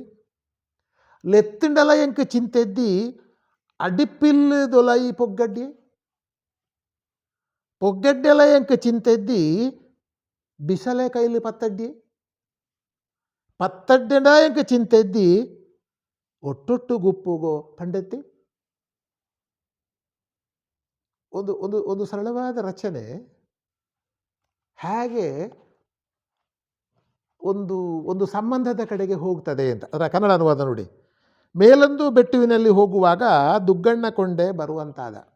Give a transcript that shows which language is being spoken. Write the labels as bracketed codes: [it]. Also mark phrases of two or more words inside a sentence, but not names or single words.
[tcy] ಲೆತ್ತಿಂಡಲ ಎಂಕ್ ಚಿಂತೆದ್ದಿ ಅಡಿಪಿಲ್ಲು ದೊಲೈ ಪೊಗ್ಗಡ್ಯೆ. ಪೊಗ್ಗಡ್ಡೆಲ ಎಂಕ್ ಚಿಂತೆದ್ದಿ ಬಿಸಲೆ ಕೈಲಿ ಪತ್ತಡ್ಯೆ. ಪತ್ತಡ್ಡೆಂಡ ಎಂಕ್ ಚಿಂತೆದ್ದಿ ಒಟ್ಟೊಟ್ಟು ಗುಪ್ಪುಗೋ ಪಂಡೆತ್ತಿ. [kn] ಒಂದು ಸರಳವಾದ ರಚನೆ ಹೇಗೆ ಒಂದು ಸಂಬಂಧದ ಕಡೆಗೆ ಹೋಗ್ತದೆ ಅಂತ. ಅದರ ಕನ್ನಡ ಅನುವಾದ ನೋಡಿ. ಮೇಲೊಂದು ಬೆಟ್ಟುವಿನಲ್ಲಿ ಹೋಗುವಾಗ ದುಗ್ಗಣ್ಣ ಕೊಂಡೆ ಬರುವಂತಾದ.